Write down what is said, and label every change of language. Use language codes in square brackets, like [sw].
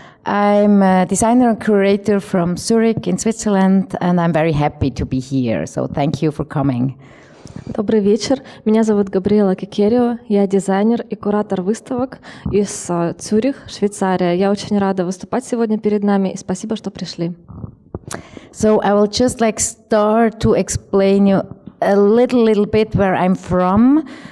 [en] I'm a designer and curator from Zurich in Switzerland, and I'm very happy to be here. So, thank you for coming. [ru] Добрый вечер. Меня зовут ЧИЧЕРИО. Я дизайнер и куратор выставок из Цюрих, Швейцария. Я очень рада выступать сегодня перед нами, и спасибо, что пришли. [en] So, I will just start to explain you a little bit where I'm from.